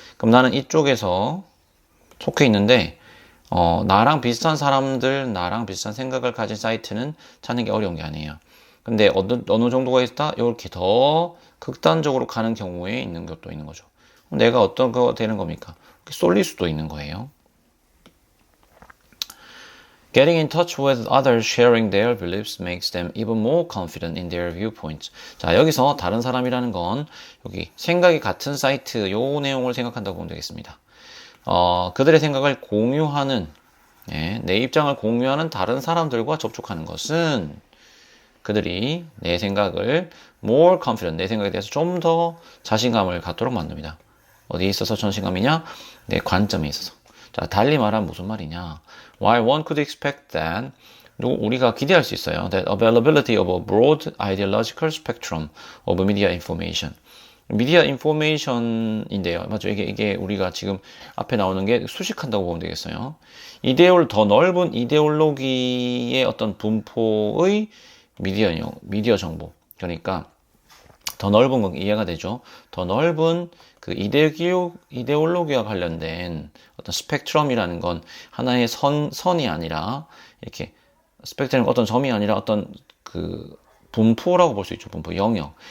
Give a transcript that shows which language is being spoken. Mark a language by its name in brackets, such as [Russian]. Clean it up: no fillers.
[Korean] 그럼 나는 이쪽에서 속해 있는데 나랑 비슷한 사람들, 나랑 비슷한 생각을 가진 사이트는 찾는 게 어려운 게 아니에요. 근데 어느 정도가 있다? 이렇게 더 극단적으로 가는 경우에 있는 것도 있는 거죠. 내가 어떤 거 되는 겁니까? 쏠릴 수도 있는 거예요. [English] Getting in touch with others sharing their beliefs makes them even more confident in their viewpoints. [Korean] 자, 여기서 다른 사람이라는 건 여기 생각이 같은 사이트 요 내용을 생각한다고 보면 되겠습니다. 그들의 생각을 공유하는, 내 입장을 공유하는 다른 사람들과 접촉하는 것은 그들이 내 생각을 [English] more confident, [Korean] 내 생각에 대해서 좀 더 자신감을 갖도록 만듭니다. 어디에 있어서 자신감이냐? 내 관점에 있어서. 자, 달리 말하면 무슨 말이냐? [English] While one could expect that, [Korean] 우리가 기대할 수 있어요. [English] That availability of a broad ideological spectrum of media information. [Korean] 미디어 인포메이션인데요. 맞죠? 이게 우리가 지금 앞에 나오는 게 수식한다고 보면 되겠어요. 더 넓은 이데올로기의 어떤 분포의 미디어 정보. 그러니까 더 넓은 건 이해가 되죠. 더 넓은 그 이데올로기와 관련된 어떤 스펙트럼이라는 건 하나의 선이 아니라 이렇게 스펙트럼 어떤 점이 아니라 어떤 그 분포라고 볼 수 있죠. 분포, 영역.